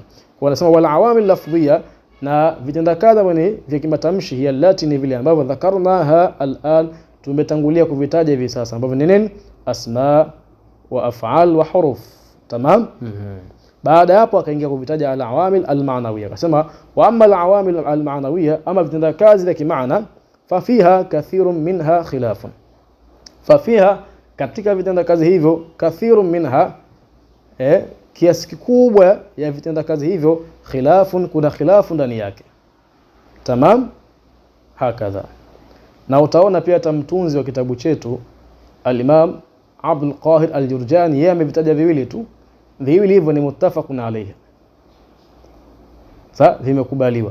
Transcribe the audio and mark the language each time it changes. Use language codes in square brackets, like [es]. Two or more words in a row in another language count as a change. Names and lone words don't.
[sw] Kwa anasema [ar] والعوامل اللفظية, [sw] na vitendakazi ambavyo vya kimatamshi, [ar] هي التي, [sw] ni vile ambavyo [ar] ذكرناها الآن, [sw] tumetangulia kuvitaja hivi sasa, ambavyo ni nini, [ar] أسماء وأفعال وحروف. [sw] Tamam. Baada hapo akaingia kuvitaja [ar] العوامل المعنوية, [sw] akasema [ar] وأما العوامل المعنوية, [sw] ama vitendakazi vya kimaana, [ar] ففيها كثير منها خلاف، ففيها, [sw] katika vitendakazi hivyo, [ar] كثير منها, [sw] kiasi kikubwa ya vitendakazi hivyo, khilafun, kuna khilafu ndani yake. [ar] تمام، هكذا. [sw] Na utaona pia hata mtunzi wa kitabu chetu al-Imam Abdul Qahir al-Jurjani, yeye amevitaja viwili tu, viwili hivyo ni [ar] متفق عليه, [sw] sasa vimekubaliwa.